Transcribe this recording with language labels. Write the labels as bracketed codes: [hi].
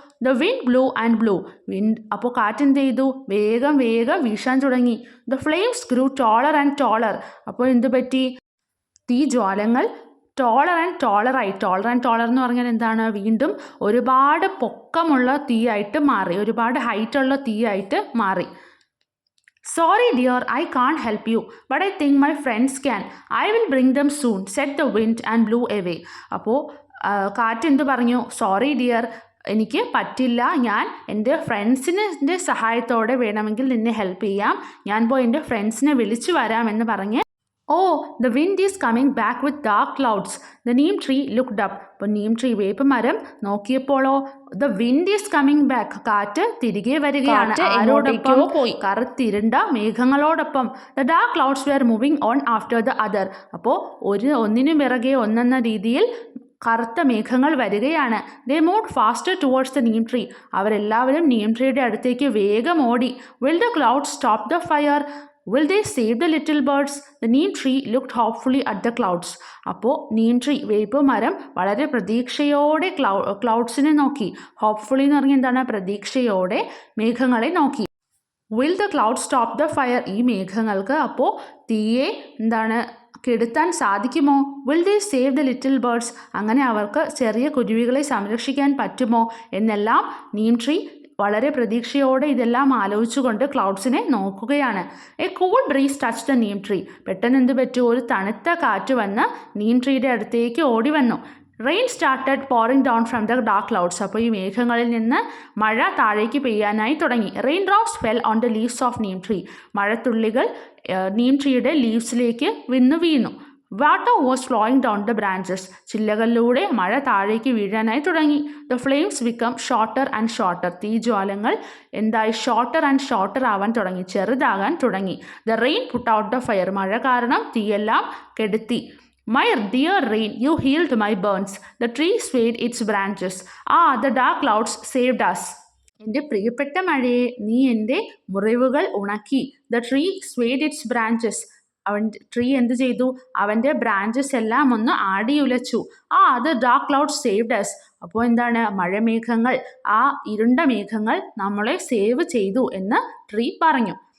[en] The wind blew and blew. [ml] Wind അപ്പോൾ കാറ്റെന്ത് ചെയ്തു? വേഗം വേഗം വീശാൻ തുടങ്ങി. [en] The flames grew taller and taller. [ml] അപ്പോൾ എന്ത് പറ്റി? തീ ജ്വാലങ്ങൾ ടോളർ ആൻഡ് ടോളറായി. ടോളർ ആൻഡ് ടോളർ എന്ന് പറഞ്ഞാൽ എന്താണ്? വീണ്ടും ഒരുപാട് പൊക്കമുള്ള തീയായിട്ട് മാറി, ഒരുപാട് ഹൈറ്റുള്ള തീയായിട്ട് മാറി. [en] Sorry dear, I can't help you, but I think my friends can. I will bring them soon, said the wind and blew away. [ml] അപ്പോൾ കാറ്റ് എന്ത് പറഞ്ഞു? സോറി ഡിയർ, എനിക്ക് പറ്റില്ല, ഞാൻ എൻ്റെ ഫ്രണ്ട്സിൻ്റെ സഹായത്തോടെ വേണമെങ്കിൽ നിന്നെ ഹെൽപ്പ് ചെയ്യാം, ഞാൻ പോയി എൻ്റെ ഫ്രണ്ട്സിനെ വിളിച്ചു വരാമെന്ന് പറഞ്ഞ് [en] Oh, the wind is coming back with dark clouds. The neem tree looked up. [ml] അപ്പോൾ നീം ട്രീ വേപ്പ് മരം നോക്കിയപ്പോഴോ [en] the wind is coming back. [ml] കാറ്റ് തിരികെ വരികയാണ്. ആരോടൊപ്പം? കറുത്തിരുണ്ട മേഘങ്ങളോടൊപ്പം. [en] The dark clouds were moving on after the other. [ml] അപ്പോൾ ഒന്നിനു പിറകെ ഒന്നെന്ന രീതിയിൽ കറുത്ത മേഘങ്ങൾ വരികയാണ്. [en] They moved faster towards the neem tree. [ml] അവരെല്ലാവരും നീം ട്രീയുടെ അടുത്തേക്ക് വേഗം ഓടി. [en] Will the clouds stop the fire? Will they save the little birds? The neem tree looked hopefully at the clouds. [ml] അപ്പോൾ നീം ട്രീ വേപ്പ് മരം വളരെ പ്രതീക്ഷയോടെ ക്ലൗഡ്സിനെ നോക്കി. ഹോപ്പ്ഫുള്ളി എന്ന് പറഞ്ഞാൽ എന്താണ്? പ്രതീക്ഷയോടെ മേഘങ്ങളെ നോക്കി. [en] Will the clouds stop the fire? [ml] ഈ മേഘങ്ങൾക്ക് അപ്പോൾ തീയെ എന്താണ് കെടുത്താൻ സാധിക്കുമോ? [en] Will they save the little birds? [ml] അങ്ങനെ അവർക്ക് ചെറിയ കുരുവികളെ സംരക്ഷിക്കാൻ പറ്റുമോ എന്നെല്ലാം നീം ട്രീ വളരെ പ്രതീക്ഷയോടെ ഇതെല്ലാം ആലോചിച്ചുകൊണ്ട് ക്ലൗഡ്സിനെ നോക്കുകയാണ്. [en] A cool breeze touch the neem tree. [ml] പെട്ടെന്ന് എന്ത് പറ്റൂ? ഒരു തണുത്ത കാറ്റ് വന്ന് നീം ട്രീയുടെ അടുത്തേക്ക് ഓടി വന്നു. [en] Rain started pouring down from the dark clouds. [ml] അപ്പോൾ ഈ മേഘങ്ങളിൽ നിന്ന് മഴ താഴേക്ക് പെയ്യാനായി തുടങ്ങി. [en] Raindrops fell on the leaves of neem tree. [ml] മഴത്തുള്ളികൾ Neem ട്രീയുടെ ലീവ്സിലേക്ക് വീണു. [en] Water was flowing down the branches. [ml] ചില്ലകളിലൂടെ മഴ താഴേക്ക് വീഴാനായി തുടങ്ങി. [en] The flames become shorter and shorter. [ml] തീജ്വാലങ്ങൾ എന്തായി? ഷോർട്ടർ ആൻഡ് ഷോർട്ടർ ആവാൻ തുടങ്ങി, ചെറുതാകാൻ തുടങ്ങി. [en] The rain put out the fire. [ml] മഴ കാരണം തീയെല്ലാം കെടുത്തി. [en] My dear rain, you healed my burns. The tree swayed its branches. Ah, the dark clouds saved us. [ml] എൻ്റെ പ്രിയപ്പെട്ട മഴയെ, നീ എൻ്റെ മുറിവുകൾ ഉണക്കി. [en] The tree swayed its branches. [ml] Tree എന്ത് ചെയ്തു? അവൻ്റെ ബ്രാഞ്ചസ് എല്ലാം ഒന്ന് ആടിയുലച്ചു. അത് [en] Dark cloud saved us. [ml] അപ്പോൾ എന്താണ്? മഴമേഘങ്ങൾ, ആ ഇരുണ്ട മേഘങ്ങൾ നമ്മളെ സേവ് ചെയ്തു എന്ന് ട്രീ പറഞ്ഞു.